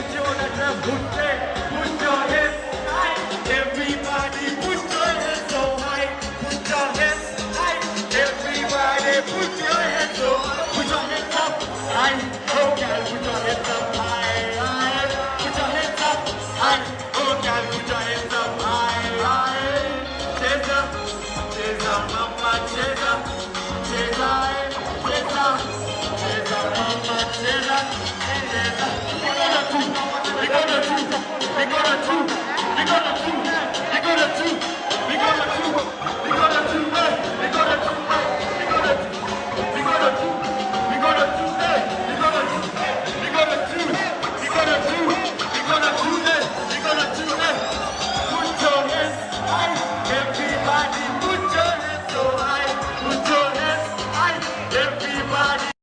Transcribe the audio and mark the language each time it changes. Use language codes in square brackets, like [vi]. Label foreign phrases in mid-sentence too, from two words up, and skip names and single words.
[en] you on that left, put your hands high, everybody, put your hands so high, put your hands high, everybody, put your hands so high, put your hands up high, oh girl, put your hands up high, high, put your hands up high, oh girl, put your hands up high, high, [sw] cheza, cheza, mama, cheza, cheza, cheza, cheza, mama, cheza, cheza, [en] we go to two, we go to two, we go to two, we go to two, we go to two, we go to two, we go to two, we go to two, we go to two, we go to two, we go to two, we go to two, we go to two, we go to two, put your hands high, everybody, put your hands so high, put your hands high, everybody.